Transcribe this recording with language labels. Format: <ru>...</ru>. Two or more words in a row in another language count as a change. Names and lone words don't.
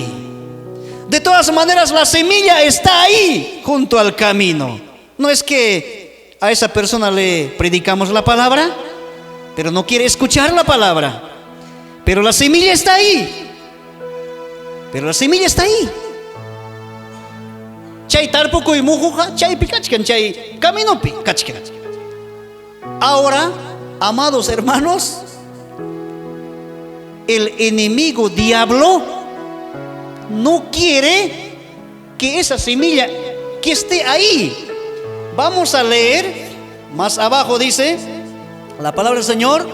<es>De todas maneras la semilla está ahí junto al camino. No es que a esa persona le predicamos la palabra, pero no quiere escuchar la palabra. Pero la semilla está ahí. Pero la semilla está ahí.</es> <qu>Chay tarpuco y mujuja, chay picachcan, chay caminopi, cachcan.</qu> <es>Ahora, amados hermanos, el enemigo diablo no quiere que esa semilla que esté ahí. Vamos a leer más abajo, dice la palabra del Señor.</es>